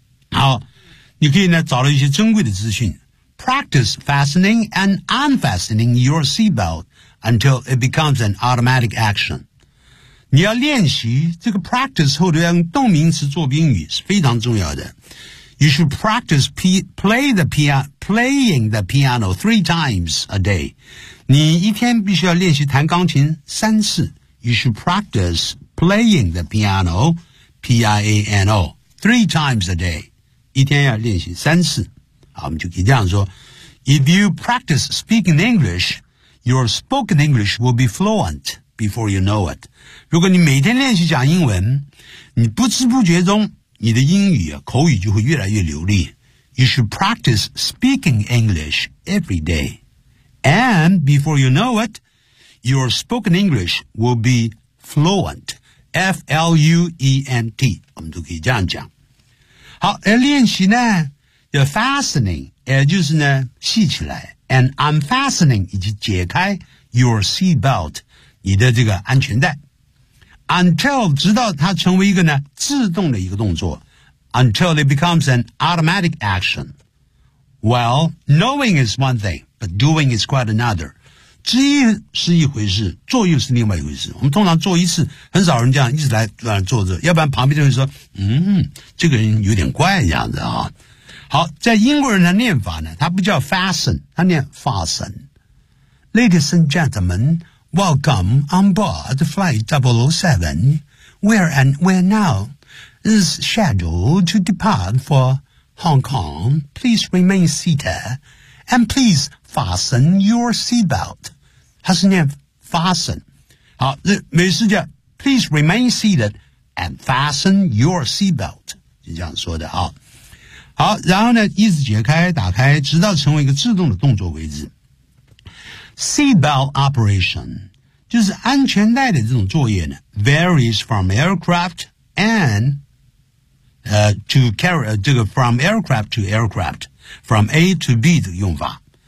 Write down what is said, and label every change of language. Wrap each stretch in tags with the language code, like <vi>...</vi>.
<zh>好你可以呢找到一些珍贵的资讯</zh> <en>Practice fastening and unfastening your seatbelt until it becomes an automatic action</en> <zh>你要练习这个 practice 后头要用动名词做宾语是非常重要的</zh> <en>You should practice playing the piano three times a day.</en> <zh>你一天必须要练习弹钢琴三次。</zh> <en>You should practice playing the piano, P-I-A-N-O, three times a day.</en> <zh>一天要练习三次。我们就可以这样说</zh> <en>If you practice speaking English, your spoken English will be fluent before you know it.</en> <zh>如果你每天练习讲英文，你不知不觉中，你的英语啊，口语就会越来越流利。</zh> <en>You should practice speaking English every day. And before you know it, your spoken English will be fluent.</en> <zh>F-L-U-E-N-T. 我们都可以这样讲。好，而练习呢，要 fastening, 也就是呢，系起来。</zh> <en>And unfastening,</en> <zh>以及解开</zh> <en>your seatbelt,</en> <zh>你的这个安全带。</zh> <en>Until,</en> <zh>直到它成为一个呢，自动的一个动作。</zh> <en>Until it becomes an automatic action. Well, knowing is one thing, but doing is quite another.</en> <zh>知一是一回事，做又是另外一回事。我们通常做一次，很少人这样一直来做着，要不然旁边的人说，这个人有点怪这样子啊。好，在英国人的念法呢，他不叫 fasten, 他念 fasten.</zh> <en>Ladies and gentlemen, welcome on board flight 007. We're now. Is scheduled to depart for Hong Kong. Please remain seated and please fasten your seatbelt.</en> <zh>它是念</zh> <en>fasten.</en> <zh>好，这美式叫</zh> <en>please remain seated and fasten your seatbelt.</en> <zh>就这样说的啊。好，然后呢，一直解开、打开，直到成为一个自动的动作为止。</zh> <en>Seatbelt operation</en> <zh>就是安全带的这种作业呢</zh> <en>，varies from aircraft and from aircraft to aircraft, from A to B</en> <zh>的用法。</zh>